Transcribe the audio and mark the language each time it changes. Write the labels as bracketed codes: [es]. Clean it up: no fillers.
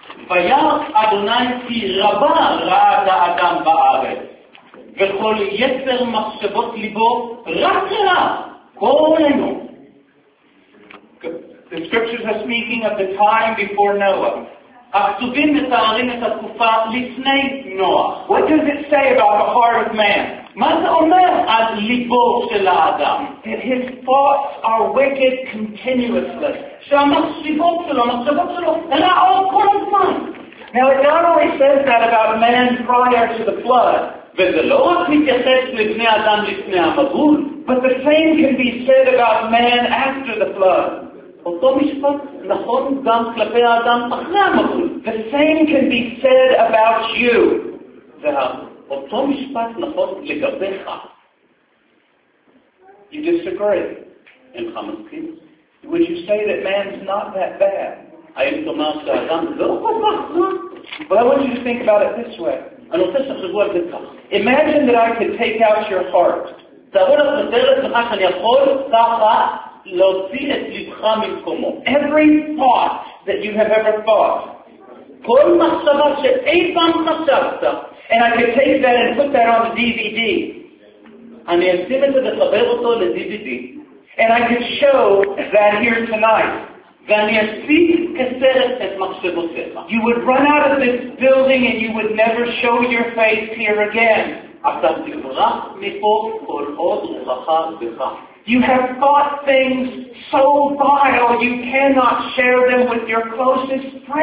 [he] וירא אדוני כי רבה ראת האדם בארץ, וכל יצר מחשבות ליבו רק רע. [en] The scriptures are speaking of the time before Noah. [he] הכתובים מתארים את התקופה לפני נוח. [en] What does it say about the heart of man? [he] מה זה אומר על ליבו של האדם? [en] That his thoughts are wicked continuously. [he] שהמחשיבות שלו, המחשבות שלו, רעות כל הזמן. [en] Now it not only says that about man prior to the flood. [he] וזה לא רק מתייחס לבני אדם לפני המבול. [en] But the same can be said about man after the flood. [he] אותו משפט נכון גם כלפי האדם אחרי המבול. [en] The same can be said about you. [he] ואותו משפט נכון לגביך. [en] You disagree. [he] אינך מסכים? [en] Would you say that man's not that bad? [he] האם תאמר שהאדם לא כל כך רע? [en] But I want you to think about it this way. [he] אני רוצה שתחשבו על זה כך. [en] Imagine that I could take out your heart. Every thought that you have ever thought, [he] כל מחשבה שאי פעם חשבת, [en] and I could take that and put that on a DVD. [he] אני אשים את זה ולחבר אותו ל-DVD. [en] And I could show that here tonight. [he] ואני אשים כסרט את מחשבותיך. [en] You would run out of this building and you would never show your face here again. You have thought things so vile you cannot share them with your closest